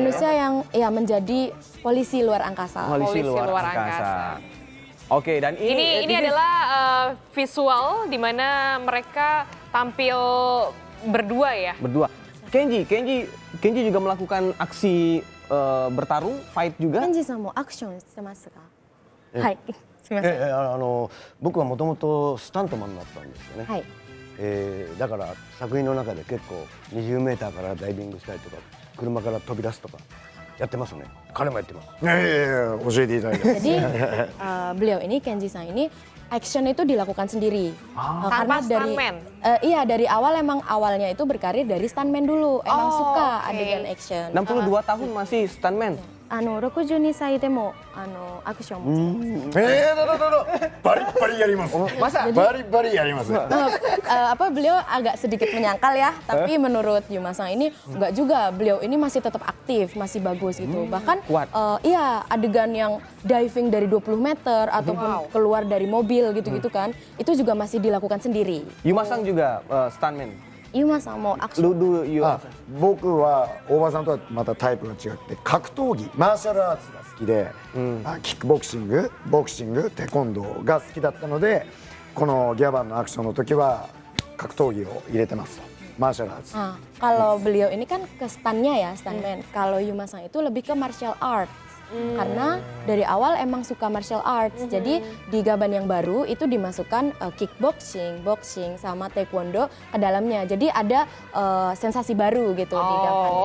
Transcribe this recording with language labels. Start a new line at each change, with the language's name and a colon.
Indonesian: Manusia yang ya menjadi polisi luar angkasa. Polisi Polisi luar luar angkasa. angkasa. Oke, dan Ini adalah visual di mana mereka tampil berdua ya. berdua. Kenji juga melakukan aksi bertarung, fight juga.
Japanese: ケンジさんもアクションしてますか？はい。すみません。僕はもともとスタントマンだったんですよね、はい。だから作品の中で結構20メーターからダイビングしたりとか車から飛び出すとかやってますね。彼もやってます。いやいやいや教えていただいて
Indonesian: Jadi beliau ini Kenji Sang ini action itu dilakukan sendiri. Tanpa stuntman? Iya, dari awal emang awalnya itu berkarir dari stuntman dulu. Emang suka oke. adegan action. 62 tahun masih stuntman.
Japanese: 62歳でもアクションもしてます。バリッバリやります
Indonesian: Masa?
Japanese: バリバリやります
Indonesian: Beliau agak sedikit menyangkal ya, tapi menurut Yuma Sang ini enggak juga. Beliau ini masih tetap aktif, masih bagus gitu. Bahkan kuat. iya, adegan yang diving dari 20 meter ataupun keluar dari mobil gitu-gitu kan, itu juga masih dilakukan sendiri. Yumasang juga stuntman. Yuma Sang mau action. Yumasang.
Japanese: 僕は大場さんとはまたタイプが違って格闘技マーシャルアーツが好きで、キックボクシングボクシングテコンドーが好きだったのでこのギャバンのアクションの時は格闘技を入れてますとマーシャルアーツ
Indonesian: Nah, kalau beliau ini kan ke stunnya ya, stuntman. Kalau Yuma Sang itu lebih ke martial arts. Karena dari awal emang suka martial arts. Jadi di Gaban yang baru itu dimasukkan kickboxing, boxing sama taekwondo ke dalamnya. Jadi ada sensasi baru gitu di Gaban.